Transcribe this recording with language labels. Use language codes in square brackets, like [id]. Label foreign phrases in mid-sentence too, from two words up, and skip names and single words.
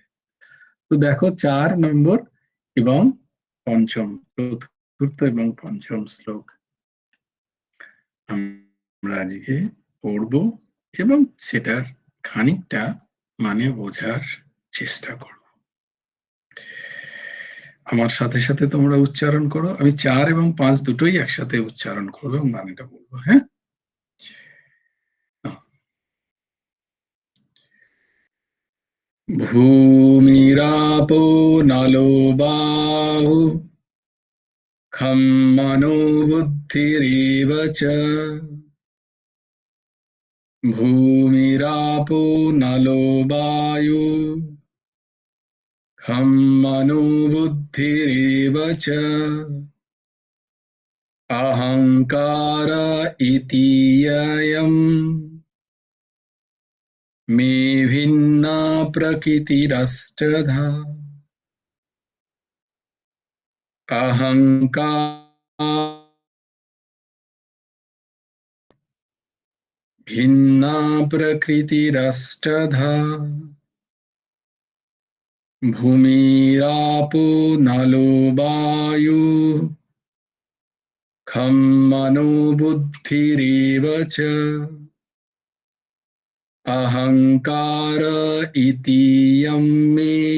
[bn] তো দেখো 4 নম্বর এবং পঞ্চম, চতুর্থ এবং পঞ্চম শ্লোক আমরা আজকে পড়ব এবং সেটার খানিকটা মানে বোঝার চেষ্টা করব। আমার সাথে সাথে তোমরা উচ্চারণ করো, আমি 4 এবং 5 দুটোই একসাথে উচ্চারণ করবো এবং মানেটা বলবো। হ্যাঁ, [sa] भूमिरापो नलो वायु खं मनो बुद्धिरेव च, भूमिरापो नलो वायु खं मनो बुद्धिरेव च, अहंकार इति ययम् मे भिन्ना प्रकृतिरष्टधा, अहंकार भिन्ना प्रकृतिरष्टधा, भूमिरापो नलो वायु खं मनो बुद्धिरेव च, अहंकार इति यं मे